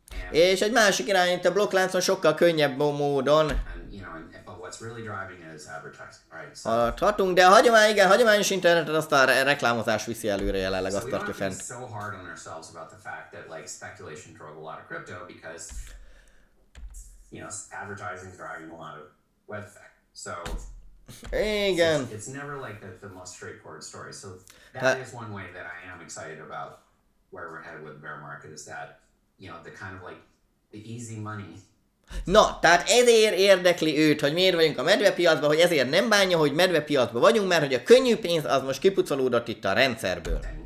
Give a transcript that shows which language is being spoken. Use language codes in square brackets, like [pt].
[hu] És egy másik irány, itt a blokkláncon sokkal könnyebb módon [en] But what's really driving it is advertising, right? [hu] haladhatunk, de a hagyományos internetet azt a reklámozás viszi előre jelenleg, azt tartja fent. [en] So hard on ourselves about the fact that like speculation drove a lot of crypto because advertising is driving a lot of web effect. So [hu] igen. [en] It's never like the most straightforward story. So that is one way that I am excited about where we're headed with the bear market is that the kind of like the easy money. [hu] Na, tehát ezért érdekli őt, hogy miért vagyunk a medvepiacban, hogy ezért nem bánja, hogy medvepiacban vagyunk, mert hogy a könnyű pénz az most kipucolódott itt a rendszerből.